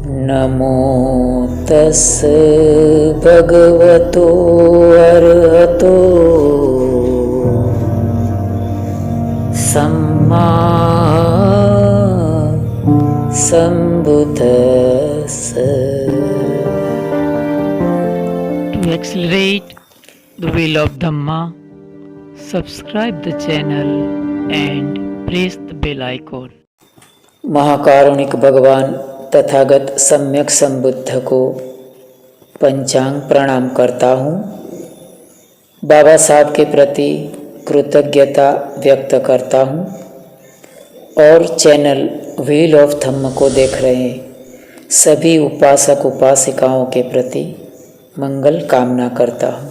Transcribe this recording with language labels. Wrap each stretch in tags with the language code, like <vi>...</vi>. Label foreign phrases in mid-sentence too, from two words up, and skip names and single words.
<pi>नमो तस् भगवतो अरहतो सम्मा सम्बुद्धस्स।</pi> <en>To accelerate the wheel of Dhamma, subscribe the channel and press the bell icon.</en> <hi>महाकारुणिक भगवान तथागत सम्यक संबुद्ध को पंचांग प्रणाम करता हूँ। बाबा साहब के प्रति कृतज्ञता व्यक्त करता हूँ और चैनल व्हील ऑफ धम्म को देख रहे सभी उपासक उपासिकाओं के प्रति मंगल कामना करता हूँ।</hi>